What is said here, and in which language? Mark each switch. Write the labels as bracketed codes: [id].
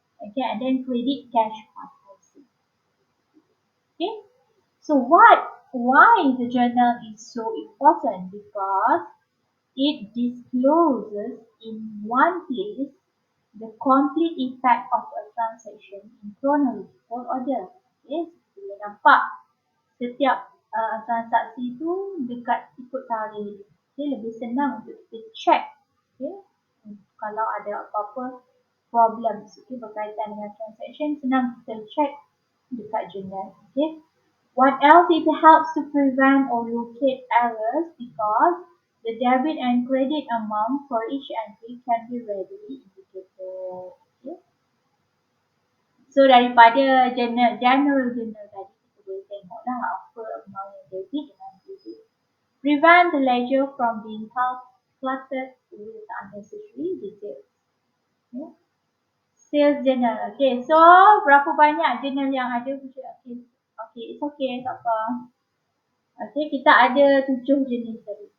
[en] Okay, and then credit cash 5,000. Okay, so why the journal is so important? Because It discloses in one place the complete effect of a transaction in chronological order. [ms] Okay, boleh nampak setiap transaksi tu dekat ikut tarikh. Okay, lebih senang untuk kita check. Okay, kalau ada apa-apa problem okay, berkaitan dengan transaction, senang kita check dekat journal. Okay. [en] What else? It helps to prevent or locate errors because the debit and credit amount for each entry can be readily indicated. Okay. [ms] So daripada general journal tadi kita boleh tengoklah apa amount yang debit dengan credit. [en] Prevent the ledger from being cluttered with unnecessary details. [ms] Okay. Sales journal. Okay, so berapa banyak journal yang ada? Okay, [en] it's okay, [ms] tak apa. Okay, kita ada 7 jenis tadi.